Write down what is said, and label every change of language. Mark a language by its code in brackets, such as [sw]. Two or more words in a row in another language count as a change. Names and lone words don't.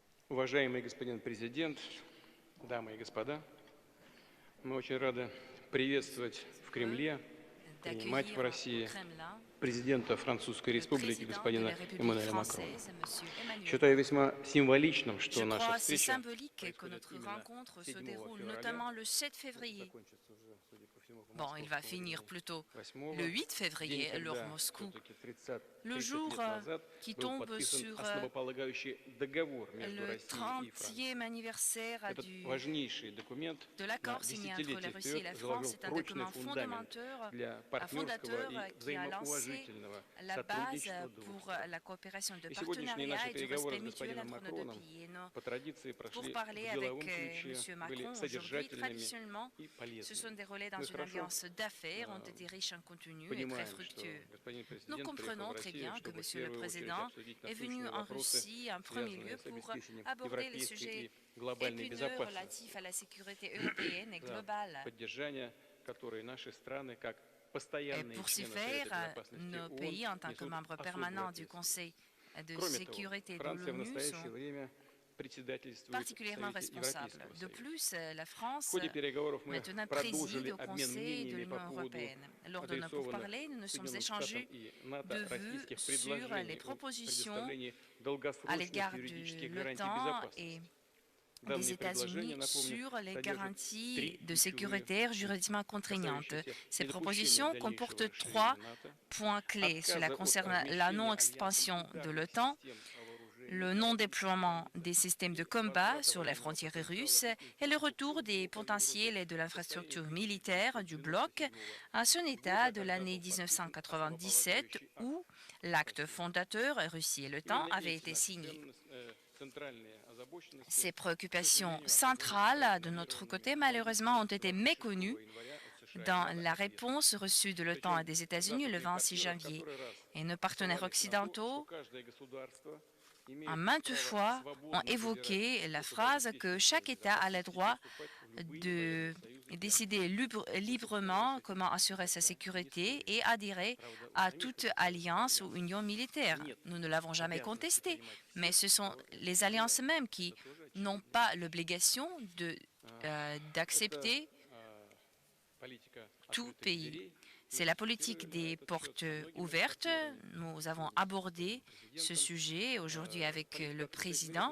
[ru] Уважаемый господин президент, дамы и господа, мы очень рады приветствовать в [fr] Heureux [ru] Кремле, принимать в [fr] d'accueillir au [ru] России [fr] Kremlin [ru] президента Французской [fr] le [ru] Республики [fr] président de [ru] господина [fr] la République [ru] Эммануэля Макрона. [fr] française, M. Emmanuel [ru] Считаю [fr] Macron. [ru] весьма символичным, [fr] Je [ru] что наша [fr] crois c'est [ru] встреча [fr] symbolique que [ru] происходит [fr] notre [ru] именно [fr] rencontre se [ru] 7 [fr] déroule [ru] февраля, [fr] notamment le 7 février. [ru] закончится уже, судя по всему, по [fr] Bon, il va [ru] московскому [fr] finir [ru] времени [fr] plutôt [ru] 8 [fr] le 8 [ru] день, [fr] février, l'heure [ru] когда [fr] Moscou, [ru] все-таки 30 [fr] le jour [ru] лет назад [fr] qui [ru] был [fr] tombe [ru] подписан [fr] sur [ru] основополагающий договор между [fr] le [ru] Россией и [fr] 30e [ru] Францией. [fr] anniversaire [ru] Этот важнейший документ [fr] de [ru] на [fr] l'accord signé entre la [ru] десятилетия [fr] Russie et [ru] вперед [fr] la [ru] заложил [fr] France. C'est un [ru] прочный [fr] document [ru] фундамент для партнерского [fr] fondateur [ru] и [fr] qui a lancé [ru] взаимоуважительного [fr] la base [ru] сотрудничества двух [fr] pour [ru] стран. [fr] la coopération de [ru] И сегодняшние [fr] partenariat [ru] наши [fr] et du [ru] переговоры [fr] respect [ru] с [fr] mutuel [ru] господином [fr] entre nos deux [ru] Макроном [fr] pays. Et [ru] по традиции [fr] pour [ru] прошли [fr] parler [ru] в [fr] avec [ru] деловом ключе, [fr] M. [ru] были [fr] Macron aujourd'hui, [ru] содержательными [fr] traditionnellement, [ru] и [fr] se sont [ru] полезными. [fr] déroulés dans [ru] Мы [fr] une [ru] хорошо [fr] alliance d'affaires, ont été riches en contenu et très [ru] понимаем, что [fr] fructueux. [ru] господин [fr] Nous [ru] президент приехал в [fr] comprenons très [ru] Россию, [fr] bien que [ru] чтобы в [fr] Monsieur le [ru] первую очередь [fr] Président [ru] обсудить [fr] est venu [ru] насущные [fr] en [ru] вопросы, [fr] Russie en premier lieu [ru] связанные с [fr] pour [ru] обеспечением [fr] aborder les [ru] европейской [fr] sujets [ru] и глобальной [fr] épineux [ru] безопасности, [fr] relatifs à la sécurité européenne et [ru] за [fr] globale. [ru] поддержание которой наши страны, как [fr] Et [ru] постоянные [fr] pour ce [ru] члены Совета [fr] faire, [ru] Безопасности [fr] nos [ru] ООН, [fr] pays, en tant que [ru] несут [fr] membres [ru] особую [fr] permanents du [ru] ответственность. [fr] Conseil de [ru] Кроме того, [fr] sécurité de [ru] Франция в [fr] l'ONU, [ru] настоящее [fr] sont [ru] время председательствует в [fr] particulièrement [ru] Совете [fr] responsables. [ru] Европейского [fr] De [ru] Союза. [fr] plus, la [ru] В [fr] France [ru] ходе переговоров мы [fr] maintenant préside [ru] продолжили [fr] au [ru] обмен [fr] Conseil de [ru] мнениями по [fr] l'Union [ru] поводу [fr] européenne. Lors de nos [ru] адресованных [fr] pourparlers, nous nous sommes [ru] Соединенным Штатам [fr] échangés [ru] и НАТО [fr] de vues [ru] российских [fr] sur les [ru] предложений о [fr] propositions [ru] предоставлении [fr] à [ru] долгосрочных [fr] l'égard de [ru] юридических гарантий [fr] l'OTAN et [ru] безопасности. [fr] des [ru] Данные предложения, [fr] États-Unis [ru] напомню, [fr] sur les [ru] содержат [fr] garanties [ru] три [fr] de [ru] ключевые [fr] sécurité [ru] пункта, [fr] juridiquement contraignantes. [ru] касающиеся [fr] Ces [ru] недопущения [fr] propositions [ru] дальнейшего [fr] comportent trois [ru] расширения НАТО, [fr] points clés. Cela [ru] отказа от [fr] concerne la [ru] размещения альянсом [fr] non-expansion de [ru] ударных [fr] l'OTAN, [ru] систем вооружения [fr] le [ru] на российской [fr] non-déploiement [ru] границе [fr] des systèmes de [ru] и [fr] combat [ru] возврата [fr] sur les [ru] военного [fr] frontières [ru] потенциала [fr] russes [ru] и [fr] et le retour [ru] инфраструктуры [fr] des [ru] блока Юго-До [fr] potentiels et de [ru] в состояние [fr] l'infrastructure militaire du bloc [ru] 1997 [fr] à son [ru] года, [fr] état de [ru] когда [fr] l'année [ru] был подписан [fr] 1997 [ru] основополагающий акт [fr] où l'acte [ru] России и НАТО. [fr] fondateur Russie et l'OTAN [ru] Именно [fr] avait [ru] эти [fr] été [ru] наши [fr] signé. [ru] центральные озабоченности, [fr] Ces [ru] к [fr] préoccupations [ru] сожалению, оказались [fr] centrales de notre [ru] проигнорированы [fr] côté, malheureusement, ont été [ru] правительством 26 [fr] méconnues [ru] января от США и [fr] dans [ru] НАТО [fr] la [ru] ответа. [fr] réponse reçue de l'OTAN et [ru] Причем [fr] des États-Unis le [ru] западные [fr] 26 [ru] партнеры в [fr] janvier. [ru] который раз [fr] Et nos partenaires [ru] ссылались на то, что [fr] occidentaux, [ru] каждое государство [fr] en [ru] имеет [fr] maintes [ru] право [fr] fois, ont [ru] свободно выбирать [fr] évoqué la [ru] способы [fr] phrase que [ru] обеспечения своей [fr] chaque État a le [ru] безопасности и [fr] droit [ru] вступать в любые [fr] de [ru] военные союзы и [fr] décider [ru] альянсы. Мы, собственно, с [fr] librement [ru] этим [fr] comment assurer sa [ru] никогда не [fr] sécurité [ru] спорили. [fr] et adhérer [ru] Правда, у [fr] à [ru] самих [fr] toute [ru] этих [fr] alliance ou [ru] альянсов [fr] union militaire. [ru] нет [fr] Nous ne l'avons jamais [ru] обязанности [fr] contesté, [ru] принимать [fr] mais [ru] всех, [fr] ce sont [ru] кого [fr] les alliances [ru] желают. [fr] mêmes qui [ru] Это тоже [fr] n'ont [ru] очевидно. [fr] pas l'obligation [ru] Это [fr] d'accepter [ru] политика [fr] tout [ru] открытых [fr] pays. [ru] дверей. [fr] C'est la politique des portes ouvertes. Nous avons abordé ce sujet aujourd'hui avec le président.